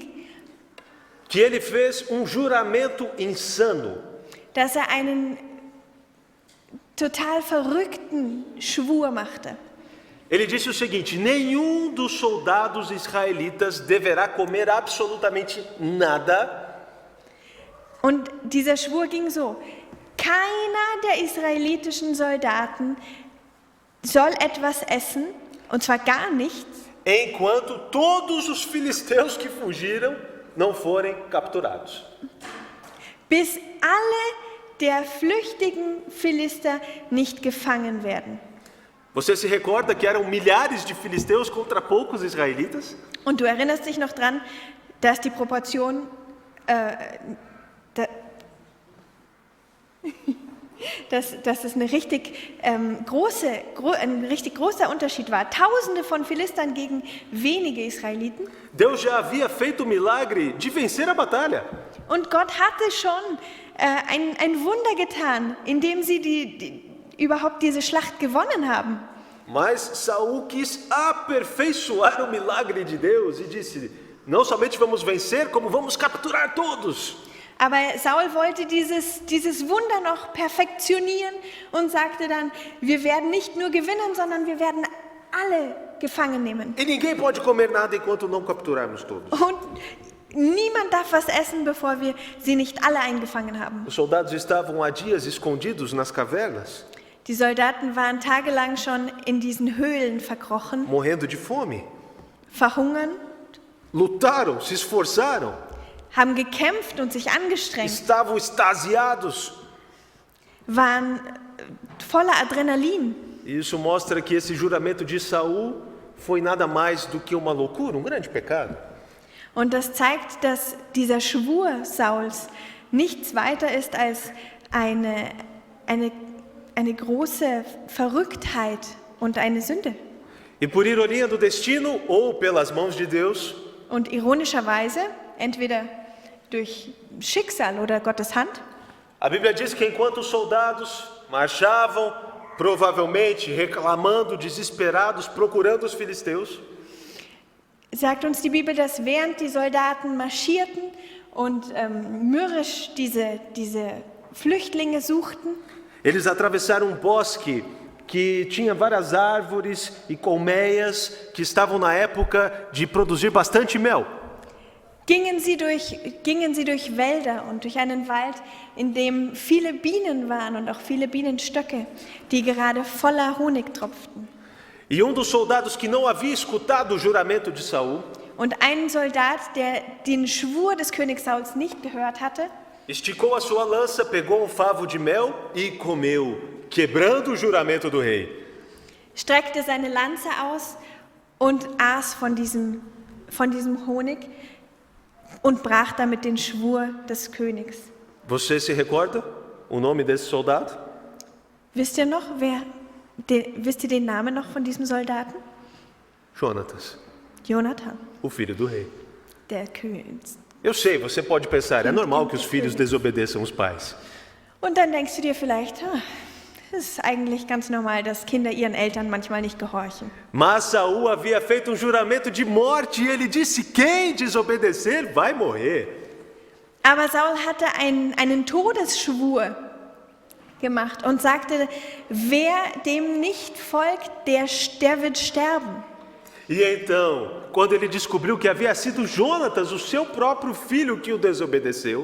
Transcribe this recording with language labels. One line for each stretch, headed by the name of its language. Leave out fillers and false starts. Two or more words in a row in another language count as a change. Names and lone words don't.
Portuguese: Que ele fez juramento insano.
German: Dass er einen total verrückten Schwur machte.
Portuguese: Ele disse o seguinte: nenhum dos soldados israelitas deverá comer absolutamente nada.
German: Und dieser Schwur ging so: Keiner der israelitischen Soldaten soll etwas essen, und zwar gar nichts,
Portuguese: enquanto todos os filisteus que fugiram não forem capturados.
German: bis alle der flüchtigen Philister nicht gefangen werden.
Portuguese: Você se recorda que eram milhares de filisteus contra poucos israelitas?
German: Und du erinnerst dich noch dran, dass die Proportion, dass es ein richtig großer Unterschied war. Tausende von Philistern gegen wenige Israeliten.
Portuguese: Deus já havia feito o milagre de vencer a batalha.
German: Und Gott hatte schon ein Wunder getan, indem sie überhaupt diese Schlacht gewonnen haben.
Portuguese: Mas Saul quis aperfeiçoar o milagre de Deus e disse: não somente vamos vencer, como vamos capturar todos.
German: Aber Saul wollte dieses Wunder noch perfektionieren und sagte dann: wir werden nicht nur gewinnen, sondern wir werden alle gefangen nehmen.
Portuguese: E ninguém pode comer nada enquanto não capturarmos todos.
German: Und niemand darf was essen, bevor wir sie nicht alle eingefangen haben.
Portuguese: Os soldados estavam há dias escondidos nas cavernas,
German: Die Soldaten waren tagelang schon in diesen Höhlen verkrochen,
Portuguese: morrendo de fome.
German: verhungern.
Portuguese: lutaram, se esforçaram,
German: haben gekämpft und sich angestrengt,
Portuguese: estavam extasiados.
German: waren voller Adrenalin.
Portuguese: E isso mostra que esse juramento de Saul foi nada mais do que uma loucura, um grande pecado.
German: Und das zeigt, dass dieser Schwur Sauls nichts weiter ist als eine große Verrücktheit und eine Sünde.
Portuguese: E por ironia do destino ou pelas mãos de Deus,
German: Und ironischerweise, entweder durch Schicksal oder Gottes Hand,
Portuguese: a Bíblia diz que enquanto os soldados marchavam, provavelmente reclamando, desesperados, procurando os filisteus,
German: sagt uns die Bibel, dass während die Soldaten marschierten und mürrisch diese Flüchtlinge suchten,
Portuguese: eles atravessaram um bosque que tinha várias árvores e colmeias que estavam na época de produzir bastante mel.
German: gingen sie durch Wälder und durch einen Wald, in dem viele Bienen waren und auch viele Bienenstöcke, die gerade voller Honig tropften.
Portuguese: E um dos soldados que não havia escutado o juramento de Saul,
German: Und ein Soldat, der den Schwur des Königs Sauls nicht gehört hatte,
Portuguese: esticou a sua lança, pegou um favo de mel e comeu, quebrando o juramento do rei.
German: streckte seine Lanze aus und aß von diesem Honig und brach damit den Schwur des Königs.
Portuguese: Você se recorda o nome desse soldado?
German: Wisst ihr den Namen noch von diesem Soldaten?
Portuguese: Jonatas,
German: Jonathan,
Portuguese: o filho do rei.
German: der König.
Portuguese: Eu sei, você pode pensar, é normal que os filhos desobedeçam os pais.
German: Und dann denkst du dir vielleicht, es ist eigentlich ganz normal, dass Kinder ihren Eltern manchmal nicht gehorchen.
Portuguese: Mas Saul havia feito um juramento de morte e ele disse: quem desobedecer vai morrer.
German: Aber Saul hatte einen Todesschwur gemacht und sagte, wer dem nicht folgt, der wird sterben.
Portuguese: E então, quando ele descobriu que havia sido Jonatas, o seu próprio filho, que o desobedeceu,